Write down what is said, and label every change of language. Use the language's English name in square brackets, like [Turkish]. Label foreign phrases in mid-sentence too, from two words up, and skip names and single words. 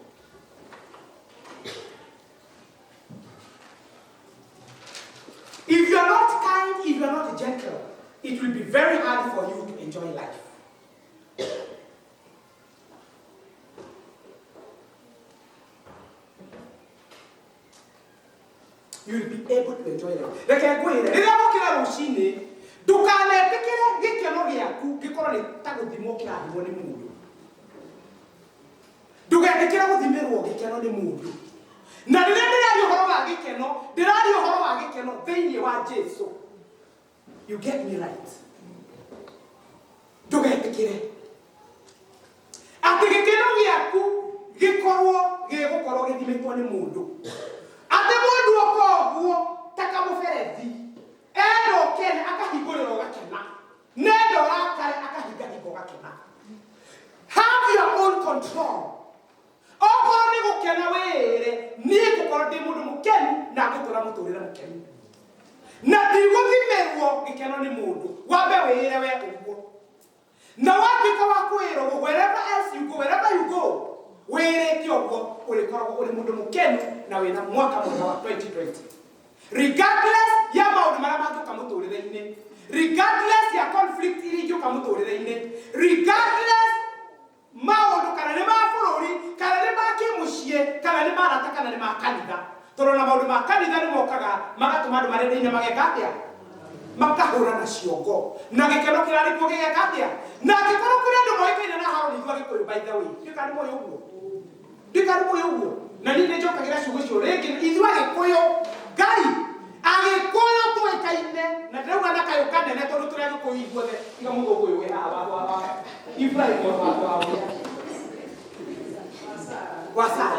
[English] If you are not kind, if you are not gentle, it will be very hard for you to enjoy life. You will be able to enjoy life. [Kikuyu] Reke ngwire, rĩrĩa ũkĩra rũcinĩ, ndũkanetĩkĩre gĩkeno gĩaku gĩkorwo nĩ ta gũthimwo kĩrathimwo nĩ mũndũ. Ndũgetĩkĩre gũthimĩrwo gĩkeno nĩ mũndũ. Na rĩrĩa ndĩraria ũhoro wa gĩkeno, ndĩraria ũhoro wa gĩkeno thĩinĩ wa Jesũ. [English] You get me right. [Kikuyu] Ndũgetĩkĩre atĩ gĩkeno gĩaku gĩgũkorwo gĩthimĩtwo nĩ mũndũ. Atĩ mũndũ ũguo ta kamũberethi enda ũkene akahingũrĩrwo gakena, nenda ũrakare akahingahingo gakena. [English] Have your own control. [Kikuyu] Okorwo nĩ gũkena wĩre, niĩ ngũkorwo ndĩ mũndũ mũkenu na ngũtũra mũtũrĩre mũkenu. Na ndigũthimĩrwo gĩkeno nĩ mũndũ, wambe wĩre we ũguo. Na watuĩka wa kwĩrwo, [English] wherever else you go, wherever you go, [Kikuyu] wĩrĩte ũguo ũrĩkoragwo ũrĩ mũndũ mũkenu na wĩna mwaka mwega wa 2020. Regardless ya maũndũ marĩa mangĩũka mũtũrĩre-inĩ, regardless ya conflict iria ingĩũka mũtũrĩre-inĩ, regardless maũndũ kana nĩ ma bũrũri, kana nĩ ma kĩmũciĩ, kana nĩ marata, kana nĩ ma kanitha. Tondũ na maũndũ ma kanitha nĩ mokaga magatũma andũ marĩa mageka atĩa? Makahũrana ciongo. Na gĩkeno kĩrarĩ kuo gĩgeka atĩa? Na angĩkorwo kũrĩ andũ moĩkaine na Harũni ithuĩ Agĩkũyũ, [English] by the way, [Kikuyu] ndĩkarĩ mũĩ ũguo. Ndĩkarĩ mũĩ ũguo. Na niĩ nĩnjokagĩra ciugo icio rĩngĩ, ithuĩ Agĩkũyũ, Ngai, Agĩkũyũ tũĩkaine, na ndĩrauga na kayũ kanene tondũ tũrĩ Agĩkũyũ ithuothe, tiga mũthũngũ ũyũ wĩ haha wa Ibrahim wa Sara.